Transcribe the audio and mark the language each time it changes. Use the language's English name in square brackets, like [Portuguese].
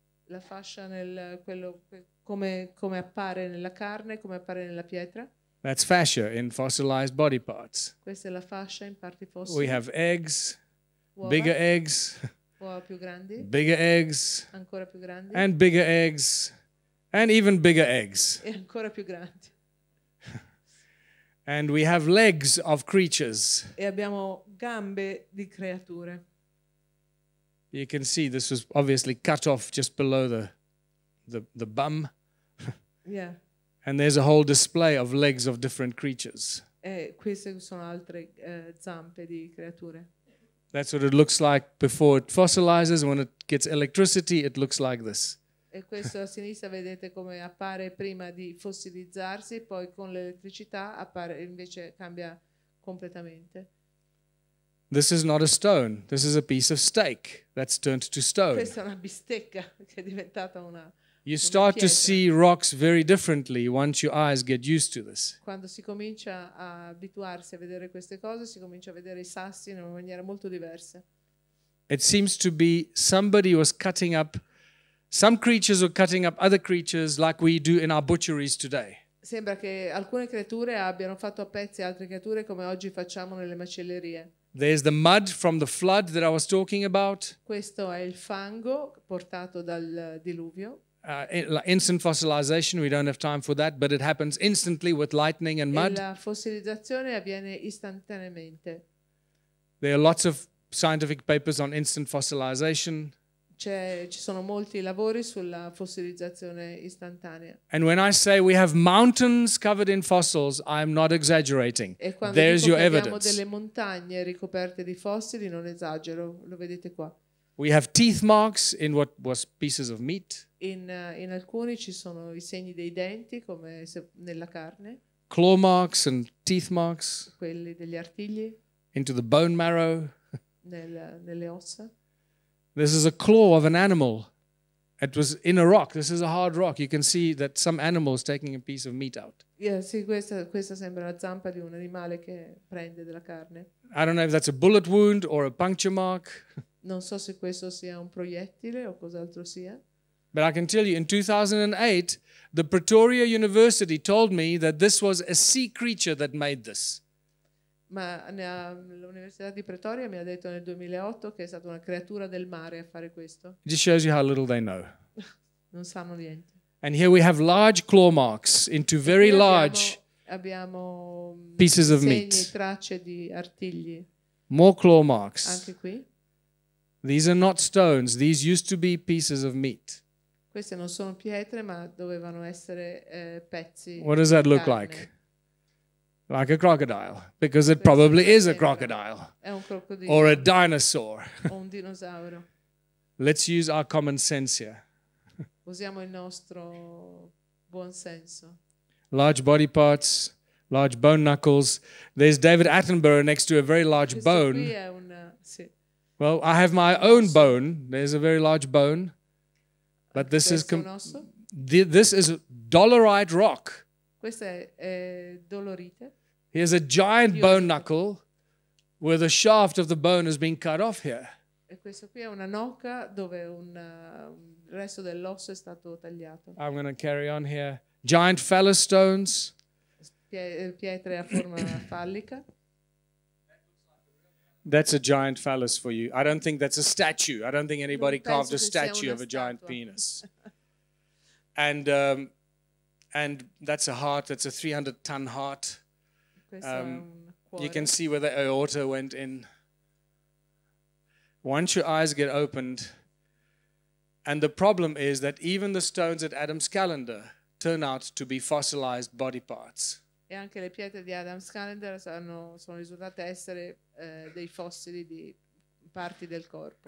[Italian] La fascia come appare nella carne, come appare nella pietra. [English] That's fascia in fossilized body parts. [Italian] Questa è la fascia in parti fossili. [English] We have eggs, [Italian] Uova, [English] bigger eggs, [Italian] uova più grandi, [English] bigger eggs, [Italian] ancora più grandi, [English] and bigger eggs, and even bigger eggs. [Italian] e ancora più grandi. [English] And we have legs of creatures. [Italian] E abbiamo gambe di creature. [English] You can see this was obviously cut off just below the bum. Yeah. And there's a whole display of legs of different creatures. [Italian] E queste sono altre zampe di creature. [English] That's what it looks like before it fossilizes. When it gets electricity, it looks like this. [Italian] E questo a sinistra vedete come appare prima di fossilizzarsi, poi con l'elettricità appare, invece cambia completamente. [English] This is not a stone. This is a piece of steak that's turned to stone. [Italian] Questa è una bistecca che è diventata [English] You start to see rocks very differently once your eyes get used to this. [Italian] Quando si comincia a abituarsi a vedere queste cose, si comincia a vedere i sassi in una maniera molto diversa. [English] It seems to be somebody was cutting up, some creatures were cutting up other creatures like we do in our butcheries today. [Italian] Sembra che alcune creature abbiano fatto a pezzi altre creature come oggi facciamo nelle macellerie. [English] There's the mud from the flood that I was talking about. [Italian] Questo è il fango portato dal diluvio. [English] Instant fossilization, we don't have time for that, but it happens instantly with lightning and mud. [Italian] E la fossilizzazione avviene istantaneamente. [English] There are lots of scientific papers on instant fossilization. [Italian] Ci sono molti lavori sulla fossilizzazione istantanea. [English] And when I say we have mountains covered in fossils, I'm not exaggerating. [Italian] E quando [English] There's [Italian] dico [English] your [Italian] che abbiamo [English] evidence. [Italian] delle montagne ricoperte di fossili, non esagero, lo vedete qua. [English] We have teeth marks in what was pieces of meat. [Italian] In alcuni ci sono i segni dei denti, come nella carne, [English] Claw marks and teeth marks [Italian] quelli degli artigli, [English] into the bone marrow. [Italian] nelle ossa. [English] This is a claw of an animal. It was in a rock. This is a hard rock. You can see that some animal is taking a piece of meat out. [Italian] Sì, questa sembra la zampa di un animale che prende della carne. [English] I don't know if that's a bullet wound or a puncture mark. [Italian] Non so se questo sia un proiettile o cos'altro sia. [English] But I can tell you, in 2008, the Pretoria University told me that this was a sea creature that made this. [Italian] Ma l'Università di Pretoria mi ha detto nel 2008 che è stata una creatura del mare a fare questo. [English] It just shows you how little they know. [Italian] Non sanno niente. [English] And here we have large claw marks into very large [Italian] abbiamo [English] pieces of [Italian] segni, [English] meat. [Italian] tracce di artigli. [English] More claw marks. [Italian] Anche qui. [English] These are not stones. These used to be pieces of meat. [Italian] Queste non sono pietre, ma dovevano essere pezzi. [English] What does that look [Italian] carne. [English] like? Like a crocodile, because it probably is a crocodile. [Italian] È un crocodilo. [English] Or a dinosaur. [Italian] O un dinosauro. [English] Let's use our common sense here. [Italian] Usiamo il nostro buon senso. [English] Large body parts, large bone knuckles. There's David Attenborough next to a very large [Italian] Questo [English] bone. [Italian] qui è sì. [English] Well, I have my own bone. There's a very large bone. But this is this is dolerite rock. [Italian] Questa è dolorite. [English] Here's a giant bone knuckle where the shaft of the bone has been cut off here. [Italian] E questo qui è una nocca dove il resto dell'osso è stato tagliato. [English] I'm going to carry on here. Giant phallus stones. [Italian] Pietre a forma fallica. [English] That's a giant phallus for you. I don't think that's a statue. I don't think anybody carved a statue of a giant penis. And that's a heart. That's a 300-ton heart. You can see where the aorta went in. Once your eyes get opened, and the problem is that even the stones at Adam's calendar turn out to be fossilized body parts. [Italian] E anche le pietre di Adam's Calendar sono risultate essere dei fossili di parti del corpo.